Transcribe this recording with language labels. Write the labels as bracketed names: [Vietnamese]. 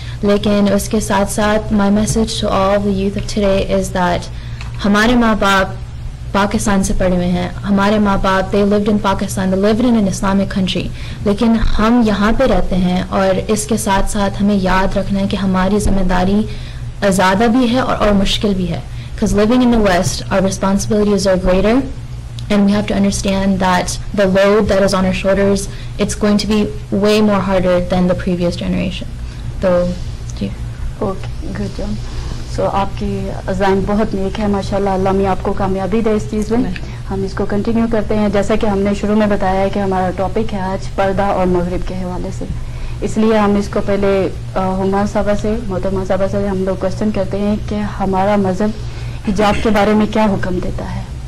[Urdu] لیکن اس کے ساتھ ساتھ [English] my message to all the youth of today is that [Urdu] ہمارے ماں باپ پاکستان سے پڑھے ہوئے ہیں, ہمارے ماں باپ [English] they lived in Pakistan, they lived in an Islamic country, [Urdu] لیکن ہم یہاں پہ رہتے ہیں. اور اس کے ساتھ ساتھ ہمیں یاد رکھنا ہے کہ ہماری ذمہ داری زیادہ بھی ہے اور مشکل بھی ہے. [English] because living in the West, our responsibilities are greater, and we have to understand that the load that is on our shoulders, it's going to be way more harder than the previous generation. [Urdu] So, جی. [English] Okay, good job. [Urdu] So آپ کی عزائم بہت نیک ہے ماشاءاللہ, اللہ میں آپ کو کامیابی دے اس چیز میں. ہم اس کو کنٹینیو کرتے ہیں. جیسا کہ ہم نے شروع میں بتایا ہے کہ ہمارا ٹاپک ہے آج پردہ اور مغرب کے حوالے سے, اس لیے ہم اس کو پہلے ہما صاحبہ سے, محترمہ صاحبہ سے ہم لوگ کوشچن کرتے ہیں کہ ہمارا مذہب حجاب کے بارے میں کیا حکم دیتا ہے.